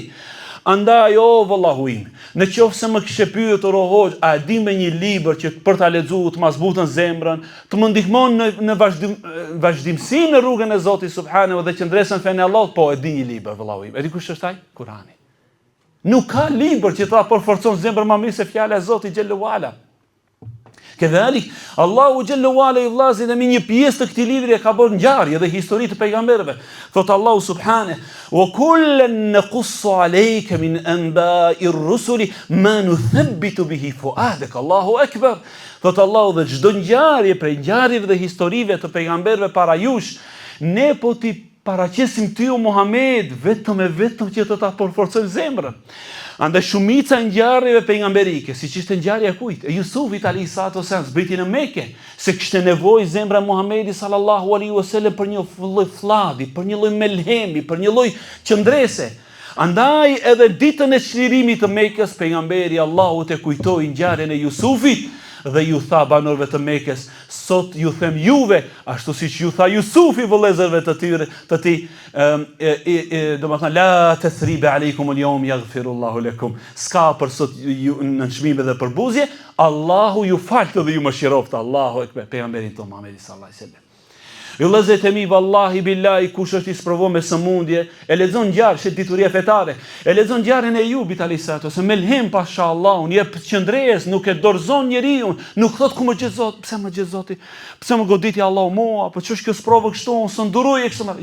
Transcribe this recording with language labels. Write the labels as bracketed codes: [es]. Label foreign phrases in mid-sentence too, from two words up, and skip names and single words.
[sq] Andaj o vëllahu im, në qoftë se më kishe pyetur o hoxh, a di me një libër që për ta lexuar të ma zbutën zemrën, të më ndihmon në vazhdimsi në rrugën e Zotit subhanehu dhe qëndresën fenë e Allahut, po e di një libër vëllahu im. E di kush është ai? Kurani. Nuk ka libër që ta përforcon zemrën më mirë se fjala e Zotit [ar] جل وعلا. [sq] Kedhalik, Allahu [ar] جل وعلا [sq] i vllazë dhe me një pjesë të këtij libri e ka bërë ngjarje dhe histori të pejgamberëve. Thot Allahu subhanahu: [ar] "وكلا نقص عليك من أنباء الرسل ما نثبت به فؤادك." الله أكبر. [sq] Thot Allahu, dhe çdo ngjarje prej ngjarjeve dhe historive të pejgamberëve para jush, ne po ti paraqesim ty o Muhammed vetëm që të ta forcojmë zemrën. Andaj shumica e ngjarjeve pejgamberike, siç ishte ngjarja kujt? E Jusufit [ar] عليه السلام, [sq] zbriti në Mekë, se kishte nevojë zemra Muhamedi [ar] صلى الله عليه وسلم [sq] për një lloj flladi, për një lloj melhemi, për një lloj qëndrese. Andaj edhe ditën e çlirimit të Mekës, pejgamberi Allahut e kujtoi ngjarjen e Jusufit dhe ju tha banorëve të Mekës: sot ju them juve, ashtu siç ju tha Jusufi vëllezërve të tij, domethënë [ar] لا تثريب عليكم اليوم يغفر الله لكم. [sq] Ska për sot ju në çmime dhe për buzje, Allahu ju falt dhe ju mëshiroft. [ar] الله أكبر, [sq] pejgamberin ton Muhamedi [ar] صلى الله عليه وسلم. [sq] Ju vëllezër e mi, [ar] والله بالله, [sq] kush është i sprovuar me sëmundje, e lexon ngjarje se dituria fetare, e lexon ngjarjen e Ejubit [ar] عليه السلام, [sq] ose melhem pashallahu, një qëndres, nuk e dorëzon njeriu, nuk thot ku më gjet Zoti, pse më gjet Zoti, pse më goditi Allahu mua, po ç'është kjo sprovë kështu, unë s'u duroj e kështu.